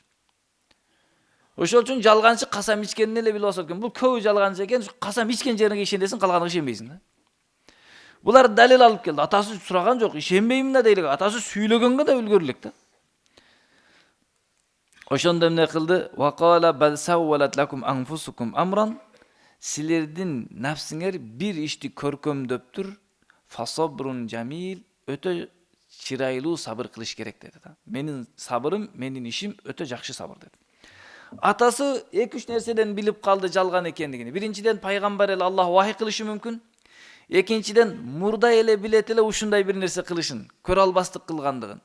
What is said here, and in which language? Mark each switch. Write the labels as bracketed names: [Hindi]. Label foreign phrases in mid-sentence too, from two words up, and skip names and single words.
[Kyrgyz] Ошол үчүн жалганчы касам ичкенин эле билип алса экен. Бул көбү жалганчы экен, касам ичкен жерине ишенесиң, калганына ишенбейсиң да. Булар далил алып келди. Атасы сураган жок, ишенбеймин да дейлик. Атасы сүйлөгөнгө да үлгөрү элек да. Ошондо эмне кылды? [Arabic] وقال بل سولت لكم أنفسكم أمرا. [Kyrgyz] Силердин нафсиңер бир ишти көркөмдөптүр. [Arabic] فصبر جميل. [Kyrgyz] Өтө чырайлуу сабыр кылыш керек деди да. Менин сабырым, менин ишим өтө жакшы сабыр деди. Атасы 2-3 нерседен билип калды жалган экендигин. Биринчиден пайгамбар эле Аллах вахий кылышы мүмкүн. Экинчиден мурда эле билет эле ушундай бир нерсе кылышын, көрө албастык кылгандыгын.